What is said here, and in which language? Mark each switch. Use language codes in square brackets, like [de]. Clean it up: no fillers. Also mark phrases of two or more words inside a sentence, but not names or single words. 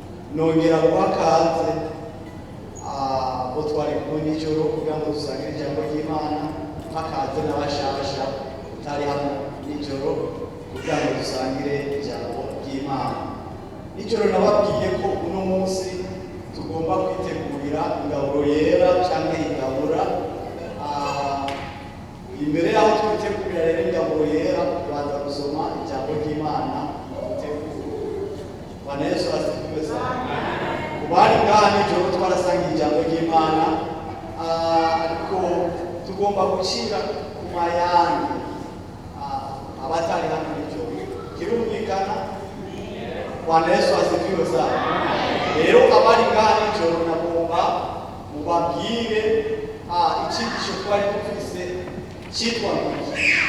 [rn] nongera guhakaze abo twari kumwe nijoro kugira ngo dusangire ijambo ry'Imana, hakaze n'abashasha utari hano nijoro kugira ngo dusangire ijambo ry'Imana. Nijoro nababwiye ko uno munsi tugomba kwitegurira ingaburo yera canke ingabura. Imbere yaho twitegurira rero ingaburo yera, tubanza gusoma ijambo ry'Imana dutegura. [sw] Bwana Yesu asifiwe sana. [rn] Kubari ngaha nijoro twarasangiye ijambo ry'Imana, ariko tugomba gucira ku mayange abatari hano nijoro. Kirumvikana? [sw] Bwana Yesu asifiwe sana. [rn] Rero abari ngaha nijoro nagomba mubabwire icigisho twari dufise cyitwa iki.